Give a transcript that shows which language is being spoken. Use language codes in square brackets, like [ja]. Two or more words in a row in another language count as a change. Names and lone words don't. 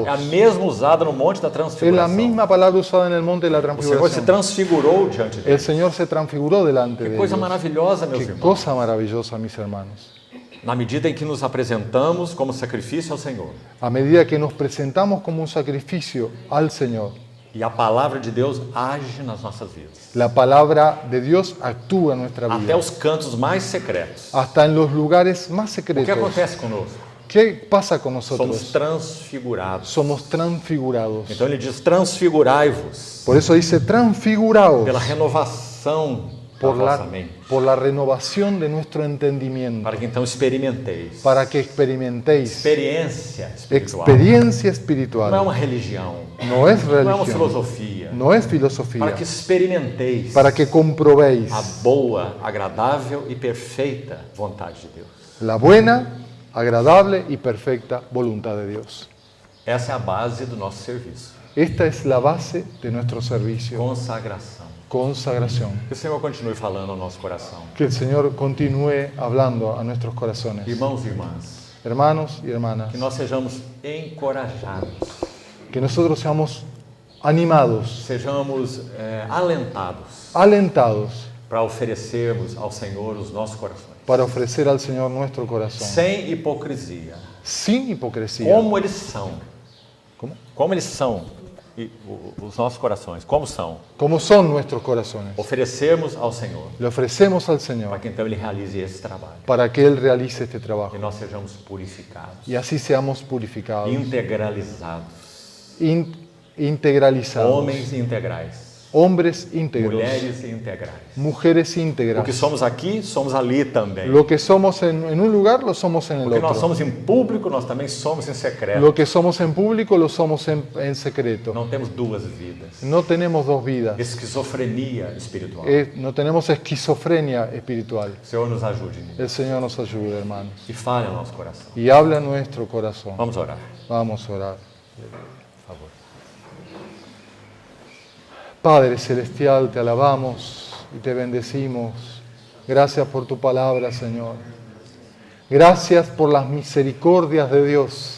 [pt] É a mesma usada no Monte da [es] Es la [pt] Transfiguração. [es] misma palabra usada en el monte de la [pt] O Senhor se [es] transfiguración. [pt] transfigurou diante [es] El [pt] deles. [es] Señor se transfiguró delante [pt] Que [es] de [pt] coisa [es] ellos. [pt] maravilhosa, meus [es] Qué [pt] irmãos. [es] cosa maravillosa, mis hermanos. [pt] Na medida em que nos apresentamos como sacrifício ao Senhor [es] A medida que nos presentamos como un sacrificio al Señor, [pt] e a palavra de Deus age nas nossas vidas, [es] la palabra de Dios actúa en nuestra [pt] até [es] vida. [pt] os cantos mais secretos. [es] Hasta en los lugares más [pt] O que [es] secretos. [pt] acontece conosco? [es] ¿Qué pasa con [pt] Somos [es] nosotros? [pt] transfigurados. [es] Somos transfigurados. [pt] Então ele diz: transfigurai-vos [es] Por eso dice transfiguraos [pt] pela renovação da [es] por [pt] vossa mente, [es] la renovación de nuestro entendimiento, [pt] para que então experimenteis. [es] para que experimentéis [pt] Experiência espiritual. [es] experiencia [pt] Não é [es] espiritual. [pt] uma religião, [es] No es [pt] não é uma [es] religión, [pt] filosofia. [es] no es filosofía, [pt] Para que experimenteis [es] para que comprobéis [pt] a boa, agradável e perfeita vontade de Deus. [es] la buena, agradable y perfecta voluntad de Dios. [pt] Essa é a base do nosso serviço. [es] Esta es la base de nuestro servicio. [pt] Consagração. [es] Consagración. [pt] Que o Senhor continue falando ao nosso coração. [es] Que el Señor continúe hablando a nuestros corazones. [pt] Irmãos e irmãs, [es] Hermanos y hermanas, [pt] que nós sejamos encorajados, [es] que nosotros seamos animados, [pt] sejamos alentados [es] alentados [pt] para oferecermos ao Senhor os nossos corações. [es] para ofrecer al Señor nuestro corazón. [pt] Sem hipocrisia. [es] Sin hipocresía. [pt] Como eles são. [es] ¿Cómo? [pt] Como eles são. Os nossos corações, como são. [es] Como son nuestros corazones. [pt] Oferecermos ao Senhor, [es] Le ofrecemos al [pt] para [es] Señor [pt] que então Ele realize esse trabalho. [es] para que Él realice este trabajo. [pt] Que nós sejamos purificados, [es] Y así seamos purificados, [pt] integralizados. [es] integralizados. [pt] Homens integrais. [es] Hombres íntegros. [pt] Mulheres integrais. [es] Mujeres [pt] O que [es] íntegras. [pt] somos aqui, somos ali também. [es] Lo que somos en un lugar, lo somos en el [pt] O que nós [es] otro. [pt] somos em público, nós também somos em secreto. [es] Lo que somos en público, lo somos en secreto. [pt] Não temos duas vidas. [es] No tenemos dos vidas. [pt] Esquizofrenia espiritual. [es] No tenemos esquizofrenia espiritual. [pt] O Senhor nos ajude nisso. [es] El Señor nos ayude, hermanos. [pt] E fale ao nosso coração. [es] Y habla a nuestro corazón. [pt] Vamos orar, [es] Vamos a orar. [pt] por favor. [es] Padre Celestial, te alabamos y te bendecimos. Gracias por tu palabra, Señor. Gracias por las misericordias de Dios.